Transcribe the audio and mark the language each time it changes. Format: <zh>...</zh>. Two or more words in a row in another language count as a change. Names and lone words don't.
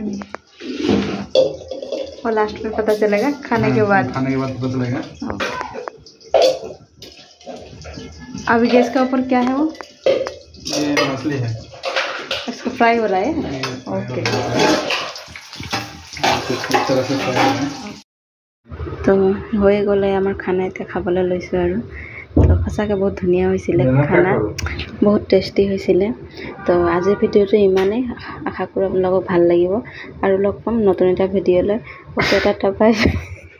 <hi>और लास्ट में पता चलेगा खाने के बाद पता चलेगा। अभी गैस के ऊपर क्या है वो? ये मछली है, इसको फ्राई हो रहा है। ओके, इस तरह से फ्राई है।</hi> <as>তো হৈ গ'লে আমাৰ খানা এতিয়া খাবলৈ লৈছোঁ আৰু। তো সঁচাকৈ বহুত ধুনীয়া হৈছিলে খানা, বহুত টেষ্টি হৈছিলে। তো আজিৰ ভিডিঅ'টো ইমানেই, আশা কৰোঁ আপোনালোকক ভাল লাগিব, আৰু লগ পাম নতুন এটা ভিডিঅ'লৈ। ওচৰত এটা পাই</as>